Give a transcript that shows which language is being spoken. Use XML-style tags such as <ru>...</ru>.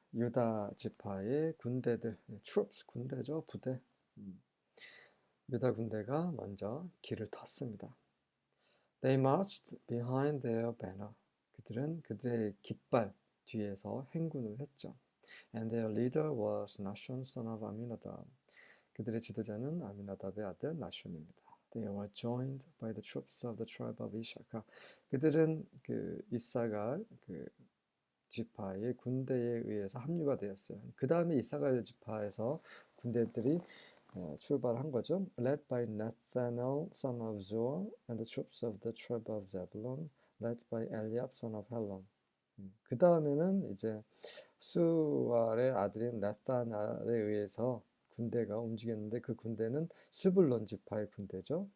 <ko>유다 지파의 군대들, troops 군대죠, 부대. 유다 군대가 먼저 길을 텄습니다.</ko> <en>They marched behind their banner.</en> <ko>그들은 그들의 깃발 뒤에서 행군을 했죠.</ko> <en>And their leader was Nashon, son of Aminadab.</en> <ko>그들의 지도자는 아미나답의 아들 나숀입니다.</ko> <en>They were joined by the troops of the tribe of Issachar.</en> <ko>그들은 그 이사갈 그 지파의 군대에 의해서 합류가 되었어요. 그 다음에 이사갈 지파에서 군대들이 출발한 거죠.</ko> <en>Led by Nathanael, son of Zuar, and the troops of the tribe of Zebulun, led by Eliab, son of Helon.</en> <ko>그 다음에는 이제 수알의 아들인 나타날에 의해서 군대가 움직였는데 그 군대는 스불론 지파의 군대죠.</ko>